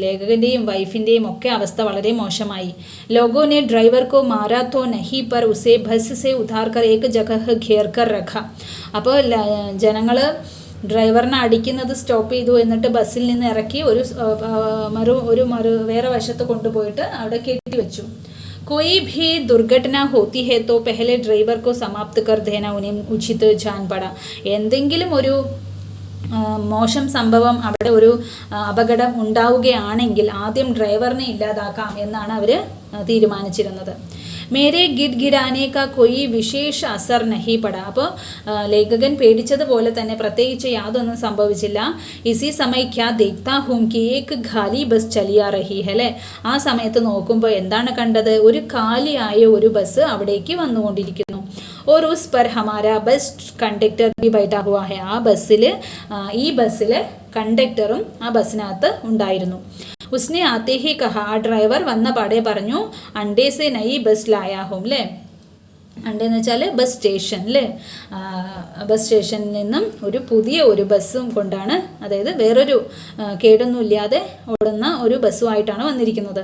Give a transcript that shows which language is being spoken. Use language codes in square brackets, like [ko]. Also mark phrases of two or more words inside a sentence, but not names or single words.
[ml] ലേഖകൻ്റെയും വൈഫിൻ്റെയും ഒക്കെ അവസ്ഥ വളരെ മോശമായി. [hi] लोगों ने ड्राइवर को मारा तो नहीं पर उसे बस से उतार कर एक जगह घेर कर रखा. [ml] അപ്പോൾ ജനങ്ങൾ ഡ്രൈവറിനെ അടിക്കുന്നത് സ്റ്റോപ്പ് ചെയ്തു, എന്നിട്ട് ബസ്സിൽ നിന്ന് ഇറക്കി ഒരു വേറെ വശത്ത് കൊണ്ടുപോയിട്ട് അവിടെ കെട്ടി വെച്ചു. [hi] कोई भी दुर्घटना होती है तो पहले ड्राइवर को समाप्त कर देना उन्हें उचित जान पड़ा. [ml] എന്തെങ്കിലും ഒരു മോശം സംഭവം, അവിടെ ഒരു അപകടം ഉണ്ടാവുകയാണെങ്കിൽ ആദ്യം ഡ്രൈവറിനെ ഇല്ലാതാക്കാം എന്നാണ് അവർ തീരുമാനിച്ചിരുന്നത്. [hi] मेरे गिड़गिड़ाने का कोई विशेष असर नहीं पड़ा. [ml] അപ്പോൾ ലേഖകൻ പേടിച്ചതുപോലെ തന്നെ പ്രത്യേകിച്ച് യാതൊന്നും സംഭവിച്ചില്ല. [hi] इसी समय क्या देखता हूँ कि एक खाली बस चली आ रही है അല്ലേ. [ml] ആ സമയത്ത് നോക്കുമ്പോൾ എന്താണ് കണ്ടത്, ഒരു കാലിയായ ഒരു ബസ് അവിടേക്ക് വന്നുകൊണ്ടിരിക്കുന്നു. [hi] और उस पर हमारा बस कंडक्टर भी बैठा हुआ है. [ml] ആ ബസ്സിൽ, ഈ ബസ്സിൽ കണ്ടക്ടറും ആ ബസ്സിനകത്ത് ഉണ്ടായിരുന്നു. [hi] उसने आते ही कहा. [ml] ആ ഡ്രൈവർ വന്ന പാടെ പറഞ്ഞു, [hi] अड्डे से नई बस लाया हूँ [ml] അല്ലേ. അണ്ടെന്ന് വെച്ചാൽ ബസ് സ്റ്റേഷൻ അല്ലേ. ബസ് സ്റ്റേഷനിൽ നിന്നും ഒരു പുതിയ ഒരു ബസ്സും കൊണ്ടാണ്, അതായത് വേറൊരു കേടൊന്നുമില്ലാതെ ഓടുന്ന ഒരു ബസ്സുമായിട്ടാണ് വന്നിരിക്കുന്നത്.